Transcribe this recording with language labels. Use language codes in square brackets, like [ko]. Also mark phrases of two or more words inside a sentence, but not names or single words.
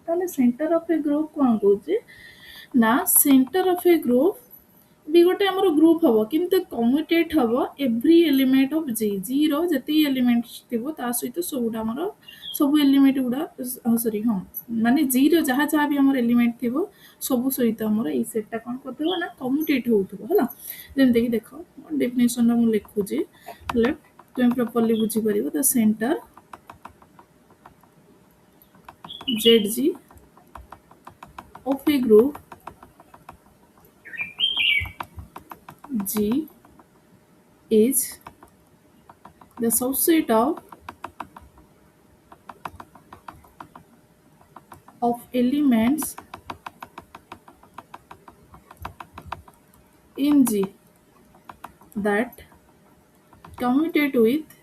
[or] ତାହେଲେ [en] center of a group [or] କ'ଣ କହୁଛେ ନା, [en] center of a group [or] ବି ଗୋଟେ ଆମର ଗ୍ରୁପ୍ ହବ, କିନ୍ତୁ କମ୍ୟୁଟେଟ୍ ହବ [en] every element of G [or] ର ଯେତିକି ଏଲିମେଣ୍ଟ ଥିବ ତା ସହିତ ସବୁଟା ଆମର ସବୁ ଏଲିମେଣ୍ଟ ଗୁଡ଼ା ସରି ହଁ ମାନେ ଜି ର ଯାହା ଯାହା ବି ଆମର ଏଲିମେଣ୍ଟ ଥିବ ସବୁ ସହିତ ଆମର ଏଇ ସେଟ୍ଟା କ'ଣ କରିଥିବ ନା କମ୍ୟୁଟେଟ୍ ହେଉଥିବ, ହେଲା। ଯେମିତିକି ଦେଖ ଡେଫିନେସନ୍ଟା ମୁଁ ଲେଖୁଛି, ହେଲେ ତୁମେ ପ୍ରପରଲି ବୁଝିପାରିବ। [en] the center ZG of a group G is the subset of elements in G that commutate with